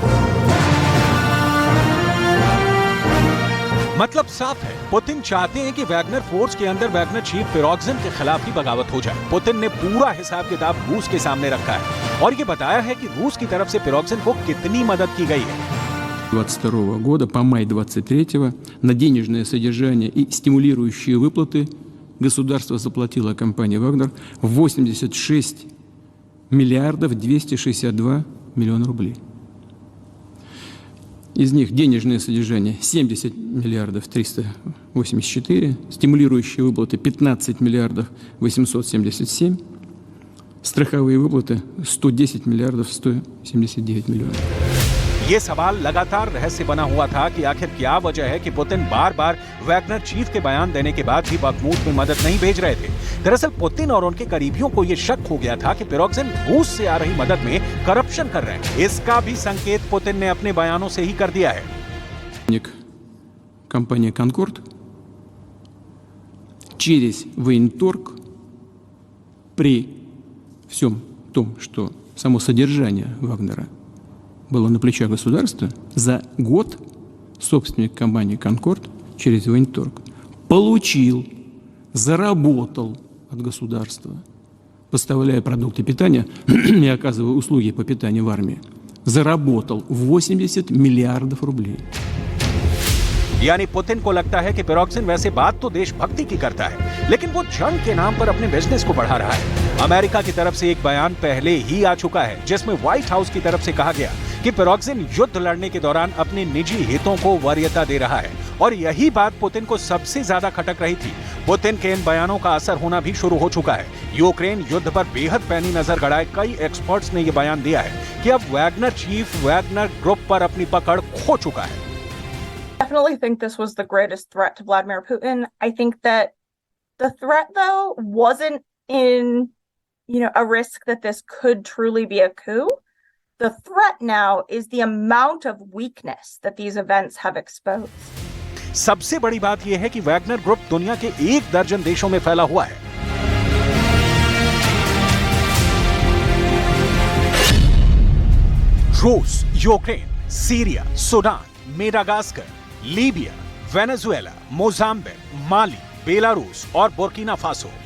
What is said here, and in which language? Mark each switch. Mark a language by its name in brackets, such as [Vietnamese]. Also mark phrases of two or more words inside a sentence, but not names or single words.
[Hindi] मतलब साफ है, पुतिन चाहते हैं कि वैगनर फोर्स के अंदर वैगनर चीफ पिरोक्सिन के खिलाफ ही बगावत हो जाए। पुतिन ने पूरा हिसाब किताब रूस के सामने रखा है और ये बताया है कि रूस की तरफ से पिरोक्सिन को कितनी मदद की गई है। [Russian] 22 года по май 23 на денежное содержание и стимулирующие выплаты государство заплатило компании «Вагнер» 86 миллиардов 262 миллиона рублей. Из них денежное содержание 70 миллиардов 384, стимулирующие выплаты 15 миллиардов 877, страховые выплаты 110 миллиардов 179 миллионов. [Hindi] ये सवाल लगातार रहस्य बना हुआ था कि आखिर क्या वजह है कि पुतिन बार बार वैगनर चीफ के बयान देने के बाद भी बखमूत में मदद नहीं भेज रहे थे। दरअसल पुतिन और उनके करीबियों को यह शक हो गया था कि पिरोक्सिन रूस से आ रही मदद में करप्शन कर रहे हैं। इसका भी संकेत पुतिन ने अपने बयानों से ही कर दिया है। [Russian] Компания «Конкорд» через военторг при всем том, что само содержание Вагнера было на плечах государства, за год собственник компании «Конкорд» через военторг получил, заработал от государства, поставляя продукты питания и оказывая услуги по питанию в армии, заработал 80 миллиардов рублей. [Hindi] यानी पुतिन को लगता है कि पिरोक्सिन वैसे बात तो देशभक्ति की करता है, लेकिन वो जंग के नाम पर अपने बिजनेस को बढ़ा रहा है। अमेरिका की तरफ से एक बयान पहले ही आ चुका है जिसमें व्हाइट हाउस की तरफ से कहा गया कि पिरोक्सिन युद्ध लड़ने के दौरान अपने निजी हितों को वरीयता दे रहा है और यही बात पुतिन को सबसे ज्यादा खटक रही थी। पुतिन के इन बयानों का असर होना भी शुरू हो चुका है। यूक्रेन युद्ध पर बेहद पैनी नजर गड़ाए कई एक्सपर्ट्स ने यह बयान दिया है कि अब वैगनर चीफ वैगनर ग्रुप पर अपनी पकड़ खो चुका है। [English] Definitely think this was the greatest threat to Vladimir Putin. I think that the threat, though, wasn't in, a risk that this could truly be a coup. The threat now is the amount of weakness that these events have exposed. [Hindi] सबसे बड़ी बात यह है कि वैगनर ग्रुप दुनिया के 1 दर्जन देशों में फैला हुआ है। रूस, यूक्रेन, सीरिया, सूडान, मेडागास्कर, लीबिया, वेनेजुएला, मोजाम्बिक, माली, बेलारूस और बुर्किना फासो।